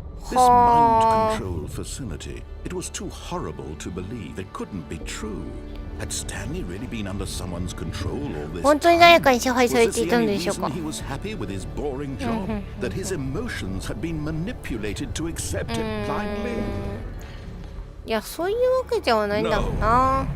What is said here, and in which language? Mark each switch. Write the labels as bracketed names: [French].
[English] This mind control facility, it was too horrible to believe. It couldn't be true. Had Stanley really been under someone's control all this time? [Japanese] 本当に誰かに支配されていたのでしょうか。 [English] Was this the only reason he was happy with his boring job? That his emotions had been manipulated to accept it blindly? [Japanese] いや、そういうわけではないんだろうな。